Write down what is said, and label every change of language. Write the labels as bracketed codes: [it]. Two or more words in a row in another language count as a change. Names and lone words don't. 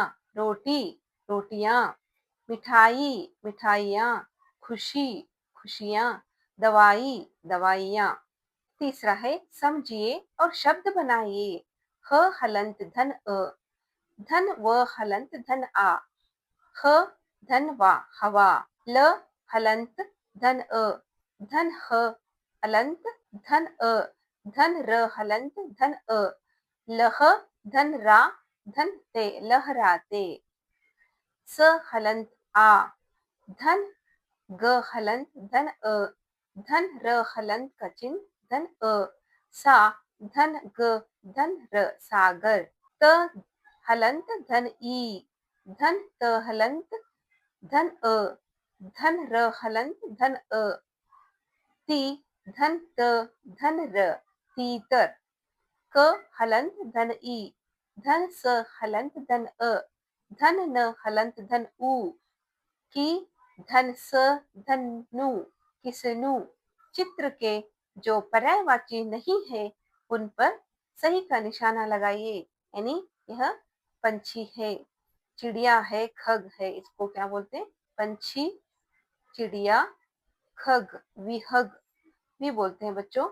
[hi] रोटी, रोटियां। मिठाई, मिठाइयां। खुशी, खुशियां। दवाई, दवाइयां। तीसरा है, समझिए और शब्द बनाइए। ह हलंत धन अ, धन व हलंत धन आ। ह धन वा हवा। ल हलंत धन अ, धन ह हलंत धन अ, धन र हलंत धन अ। लह धन रा, धन ते, लहराते। स हलंत आ, धन ग हलंत धन अ, धन र हलंत का चिन्ह धन अ। सा धन ग धन र, सागर। त हलंत धन ई, धन त हलंत धन अ, धन र हलंत धन अ। ती धन त धन र, तीतर। क हलंत धन ई, धन स हलंत धन अ, धन न हलंत धन उ। की धन स धन नु, किसनु। चित्र के जो पर्यायवाची नहीं है उन पर सही का निशाना लगाइए, यानी यह पंछी है, चिड़िया है, खग है, इसको क्या बोलते हैं, पंछी, चिड़िया, खग, विहग भी बोलते हैं बच्चों।